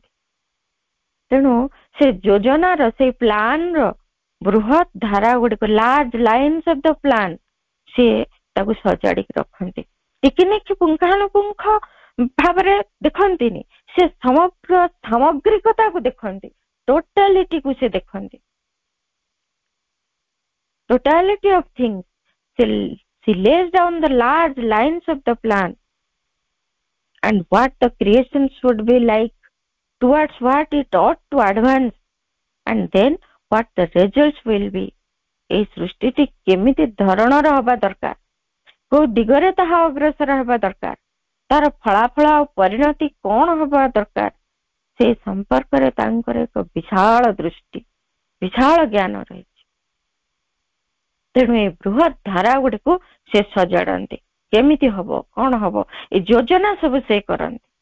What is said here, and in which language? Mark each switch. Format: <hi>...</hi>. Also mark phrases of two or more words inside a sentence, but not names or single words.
<or>ତେଣୁ ସେ ଯୋଜନାର, ସେଇ ପ୍ଲାନର ବୃହତ ଧାରା ଗୁଡିକ,</or> <en>large lines of the plan,</en> <or>ସିଏ ତାକୁ ସଜାଡିକି ରଖନ୍ତି। ଟିକିନିଖି ପୁଙ୍ଖାନୁପୁଙ୍ଖ ଭାବରେ ଦେଖନ୍ତିନି, ସେ ସମଗ୍ର ସାମଗ୍ରିକତାକୁ ଦେଖନ୍ତି, ଟୋଟାଲିଟିକୁ ସେ ଦେଖନ୍ତି।</or> <en>Totality of things. She lays down the large lines of the plan and what the creation should be like towards what it ought to advance, and then what the results will be.</en> <or>ଏଇ ସୃଷ୍ଟିଟି କେମିତି ଧରଣର ହବା ଦରକାର, କୋଉ ଦିଗରେ ତାହା ଅଗ୍ରସର ହେବା ଦରକାର, ତାର ଫଳାଫଳ ଆଉ ପରିଣତି କଣ ହବା ଦରକାର, ସେ ସମ୍ପର୍କରେ ତାଙ୍କର ଏକ ବିଶାଳ ଦୃଷ୍ଟି, ବିଶାଳ ଜ୍ଞାନ ରହିଛି। ତେଣୁ ଏ ବୃହତ୍ ଧାରା ଗୁଡିକୁ ସେ ସଜାଡନ୍ତି, କେମିତି ହବ କଣ ହବ ଏ ଯୋଜନା ସବୁ ସେ କରନ୍ତି।</or>